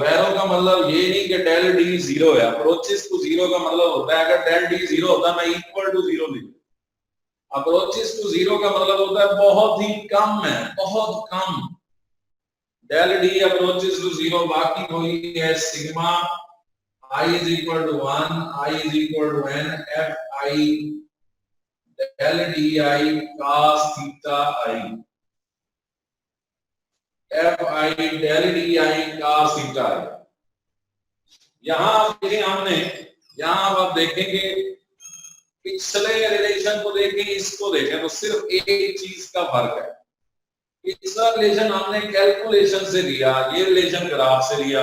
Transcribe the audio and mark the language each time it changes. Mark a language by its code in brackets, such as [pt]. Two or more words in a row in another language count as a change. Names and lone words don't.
[hi] एरो का मतलब ये नहीं कि [en] del d zero [hi] है, [en] approaches to zero [hi] का मतलब होता है अगर [en] del d zero [hi] होता मैं [en] equal to zero [hi] लिखूं। [en] approaches to zero [hi] का मतलब होता है बहुत ही कम है, बहुत कम। [en] del d approaches to zero, [hi] बाकी कोई है [en] सिग्मा I is equal to 1, I is equal to n, f I del di cos theta I, f I del di cos theta I। [hi] यहां आप देखेंगे, पिछले रिलेशन को देखें, इसको देखें, तो सिर्फ एक चीज का फर्क है। पिछला रिलेशन हमने कैलकुलेशन से लिया, ये रिलेशन ग्राफ से लिया।